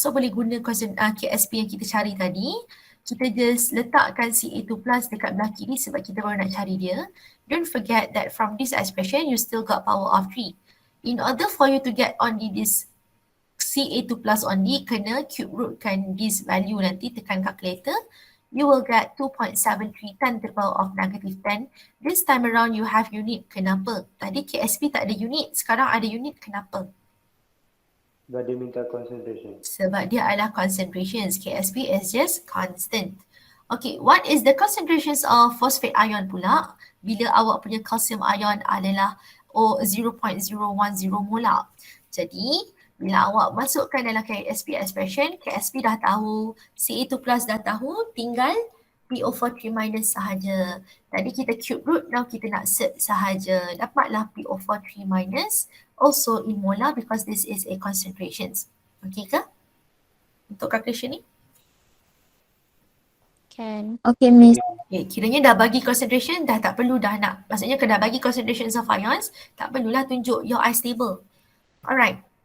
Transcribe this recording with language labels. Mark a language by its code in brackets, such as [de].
[ms] So boleh guna Ksp yang kita cari tadi. Kita just letakkan Ca2 plus dekat belah kiri sebab kita baru nak cari dia. [en] Don't forget that from this expression, you still got power of 3. In order for you to get only this Ca2 plus only, [ms] kena cube rootkan [en] this value [ms] nanti, tekan [en] calculator. You will get 2.7310 to the power of negative 10. This time around you have unit. [ms] Kenapa? Tadi Ksp tak ada unit, sekarang ada unit. Kenapa? Sebab dia minta concentration. Sebab dia adalah concentrations. [en] Ksp is just constant. Okay, what is the concentrations of phosphate ion pula? [ms] Bila awak punya calcium ion adalah 0.010 molar. Jadi, bila awak masukkan dalam Ksp expression, Ksp dah tahu, Ca2 plus dah tahu, tinggal PO4 3 minus sahaja. Tadi kita cube root, now kita nak set sahaja. Dapatlah [en] PO4 3 minus, also in molar because this is a concentrations. [ms] Okay ke? Untuk calculation ni? [en] Can. Okay, Miss. [ms] Okay, kiranya dah bagi concentration, dah tak perlu dah nak. Maksudnya kena bagi concentrations of ions, tak perlulah tunjuk your ice table. Alright.